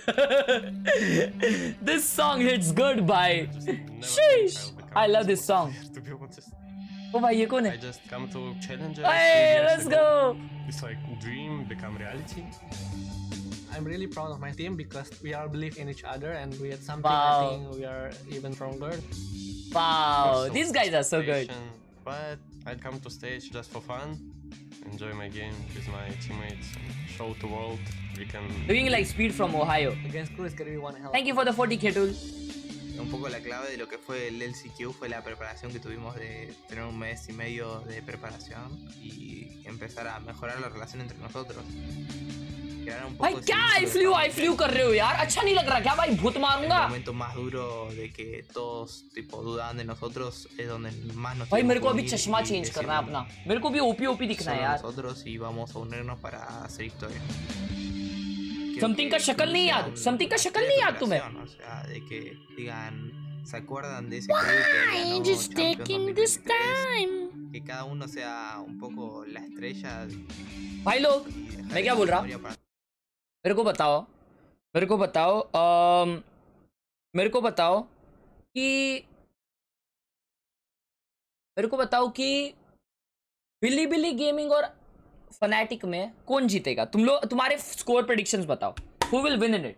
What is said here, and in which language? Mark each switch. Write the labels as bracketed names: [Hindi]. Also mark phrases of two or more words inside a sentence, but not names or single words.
[English] This song hits good, bye. Sheesh. I love this song. To be honest, [Hindi] Oh भाई ये कौन [English] I [Hindi] है? [English] just come to challenges. Hey, let's go. It's like dream become reality. I'm really proud of my team because we all believe in each other and we had something. Wow. I think we are even stronger. Wow, Also these guys are so good. station, But I come to stage just for fun, enjoy my game with my teammates, show to world we can. Doing like speed from Ohio. Against Crew is gonna be one hell. Thank you for the 40K tool. [Spanish] Un poco la clave de lo que fue el LCQ fue la preparación que tuvimos de tener un mes y medio de preparación y empezar a mejorar la relación entre nosotros. Crear un [Hindi] भाई [Spanish] poco [Hindi] क्या [English] I flew [Hindi] कर रहे हो यार, अच्छा नहीं लग रहा क्या भाई, भूत [Spanish] el [Hindi] मारूंगा। [Spanish] momento más duro de que todos tipo dudaban de nosotros es donde más nos [Hindi] भाई मेरे को [Spanish] tenemos [Hindi] अभी [Spanish] que unir [Hindi] चश्मा [Spanish] y [Hindi] चेंज [Spanish] decir, [Hindi] करना है अपना, मेरे को भी ओपी दिखना है [Spanish] "Solo [Hindi] यार। [Spanish] nosotros y vamos a unirnos para hacer historia." [Hindi] समथिंग का शक्ल नहीं याद, समथिंग का शक्ल नहीं याद तुम्हें? [Spanish] O sea, de que digan, ¿se acuerdan de ese club que ganó Champions 2023? Que cada uno sea un poco la estrella. [Hindi] भाई लोग [Spanish] y dejar [Hindi] मैं क्या [Spanish] esa [Hindi] बोल रहा, [Spanish] memoria para- [Hindi] मेरे को बताओ मेरे को बताओ कि बिली गेमिंग और फनाटिक में कौन जीतेगा? तुम लोग तुम्हारे [English] score predictions [Hindi] बताओ, [English] who will win in it.